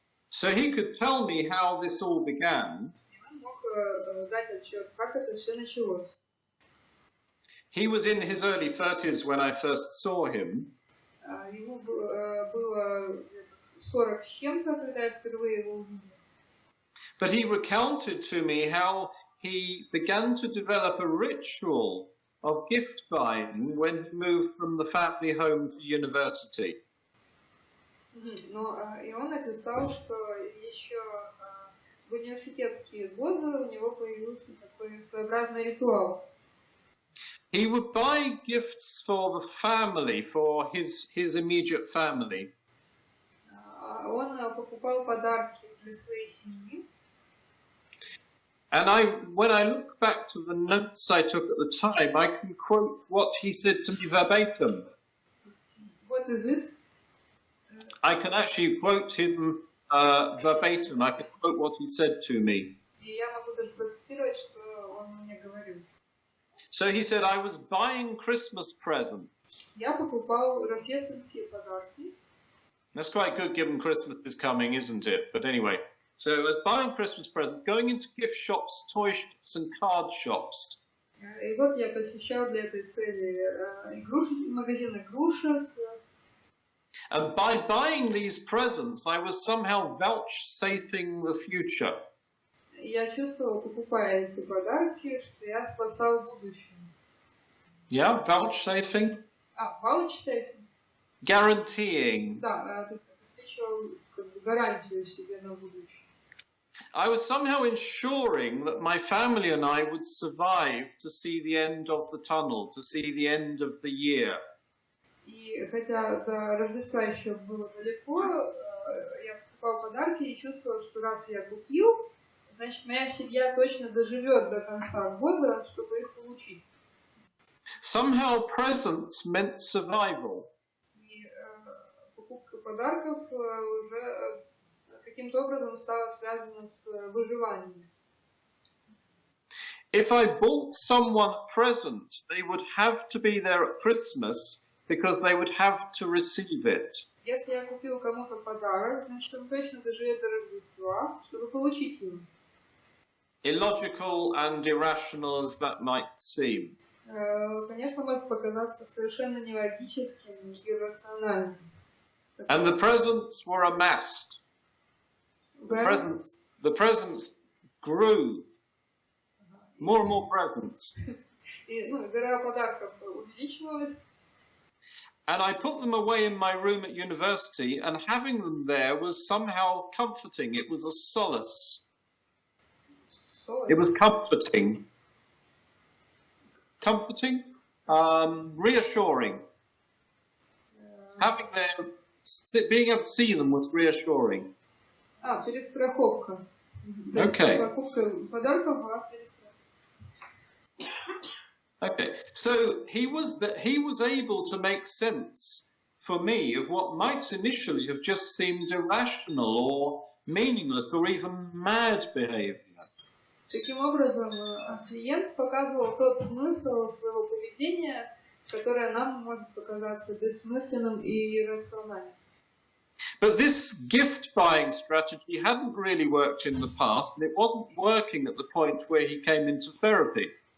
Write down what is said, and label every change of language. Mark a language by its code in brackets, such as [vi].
[en] So he could tell me how this all began. [ru] И он мог дать отчет, как это все началось. [en] He was in his early 30s when I first saw him. [ru] Ему было 40 с чем-то, когда я впервые его увидел. [en] But he recounted to me how he began to develop a ritual of gift buying when he moved from the family home to university. [ru] Но и он написал, что еще в университетские годы у него появился такой своеобразный ритуал. [en] He would buy gifts for the family, for his immediate family. [ru] Он покупал подарки для своей семьи. [en] And when I look back to the notes I took at the time, I can quote what he said to me verbatim. What is it? I can actually quote him verbatim. I can quote what he said to me. [ru] И я могу даже процитировать, что он мне говорил. [en] So he said, I was buying Christmas presents. [ru] Я покупал рождественские подарки. [en] That's quite good given Christmas is coming, isn't it? But anyway, so I was buying Christmas presents, going into gift shops, toy shops and card shops. [ru] И вот я посещал для этой цели магазин игрушек. [en] And by buying these presents, I was somehow vouchsafing the future. [ru] Я чувствовал, покупая эти подарки, что я спасал будущее. [en] Yeah, vouchsafing? Vouchsafing? Guaranteeing. [ru] Да, то есть обеспечивал гарантию себе на будущее. [en] I was somehow ensuring that my family and I would survive to see the end of the tunnel, to see the end of the year. [ru] И хотя до Рождества еще было далеко, я покупал подарки и чувствовал, что раз я купил, значит, моя семья точно доживет до конца года, чтобы их получить. [en] Somehow presents meant survival. [ru] И покупка подарков уже каким-то образом стала связана с выживанием. [en] If I bought someone a present, they would have to be there at Christmas because they would have to receive it. [ru] Если я купил кому-то подарок, значит, он точно доживет до Рождества, чтобы получить его. [en] illogical and irrational as that might seem. [ru] Конечно, может показаться совершенно нелогическим и иррациональным. [en] And the presents were amassed. The presents grew. More and more presents. [ru] И, гора подарков увеличивалась. [en] And I put them away in my room at university, and having them there was somehow comforting. It was a solace. It was comforting. Comforting? Reassuring. Having them, being able to see them was reassuring. [ru] Перестраховка. [en] Okay. [ru] Покупка подарков была перестраховка. [en] Okay, so he was able to make sense for me of what might initially have just seemed irrational or meaningless or even mad behavior. [ru] Таким образом, клиент показывал тот смысл своего поведения, которое нам может показаться бессмысленным и иррациональным. [en] But this gift-buying strategy hadn't really worked in the past, and it wasn't working at the point where he came into therapy.